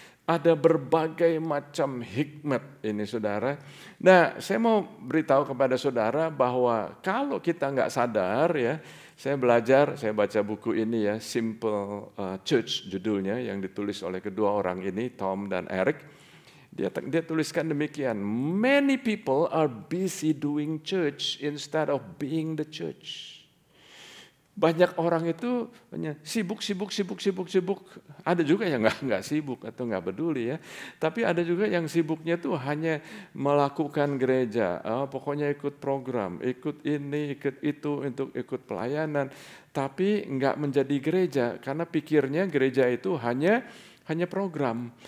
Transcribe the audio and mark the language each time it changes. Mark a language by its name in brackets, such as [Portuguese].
[Indonesian] Ada berbagai macam hikmat ini saudara. Nah, saya mau beritahu kepada saudara bahwa kalau kita nggak sadar ya, saya baca buku ini ya, Simple Church judulnya yang ditulis oleh kedua orang ini, Tom dan Eric. Dia tuliskan demikian, [English] many people are busy doing church instead of being the church. [Indonesian] Banyak orang itu hanya sibuk. Ada juga yang nggak sibuk atau nggak peduli ya. Tapi ada juga yang sibuknya tuh hanya melakukan gereja. Pokoknya ikut program, ikut ini, ikut itu, untuk ikut pelayanan. Tapi nggak menjadi gereja karena pikirnya gereja itu hanya program.